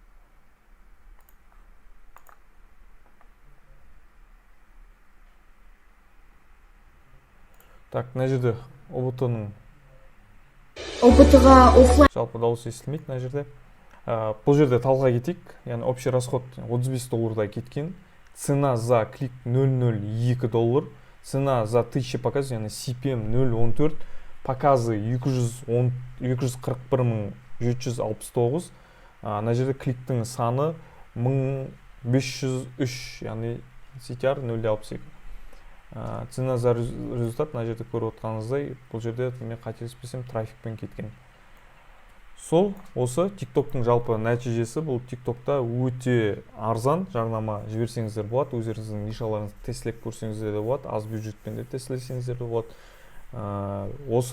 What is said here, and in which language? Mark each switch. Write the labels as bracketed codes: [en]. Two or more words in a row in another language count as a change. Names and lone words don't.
[kk] Так, мына жерде ұбт-ның жалпы дауысы естілмейді мына жерде. Бұл жерде талға кетейік. Яғни [ru] общий расход [kk] $35 кеткен. [ru] Цена за клик $0.02. Цена за 1000 показ, [kk] яғни CPM 0.14. [ru] Показы 241.769. [kk] Мына жерде кликтің саны 1503, яғни CTR 0.62. [ru] Цена за результат, [kk] мына жерде көріп отқаныңыздай, бұл жерде мен қателеспесем трафикпен кеткен. Сол, осы TikTok-тың жалпы нәтижесі, бұл TikTok-та өте арзан жарнама жіберсеңіздер болады, өздеріңіздің нишаларыңызды тестілеп көрсеңіздер де болады, аз бюджетпен де тестілесеңіздер де болады.